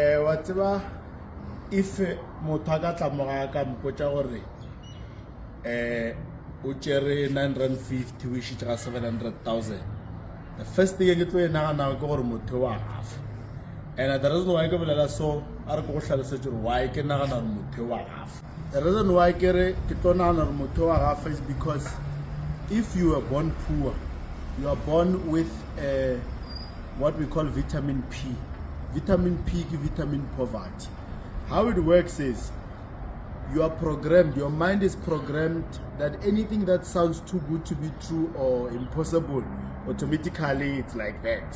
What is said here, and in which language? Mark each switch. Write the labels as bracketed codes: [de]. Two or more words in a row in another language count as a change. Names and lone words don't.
[nso] tseba if motho a ka tla moga ka mpotsa gore o tšere 950 o išitše ga 700,000, [en] the first thing [nso] ke tlo e nagana ke gore motho wa gafa. [en] And the reason why [nso] ke bolela so a re ke go tlhalosetse gore why ke nagana gore motho wa gafa. [en] The reason why [nso] ke tlo nagana gore motho wa gafa [en] is because if you are born poor, you are born with what we call vitamin P. Vitamin P is vitamin poverty. How it works is you are programmed, your mind is programmed that anything that sounds too good to be true or impossible, automatically it's like that.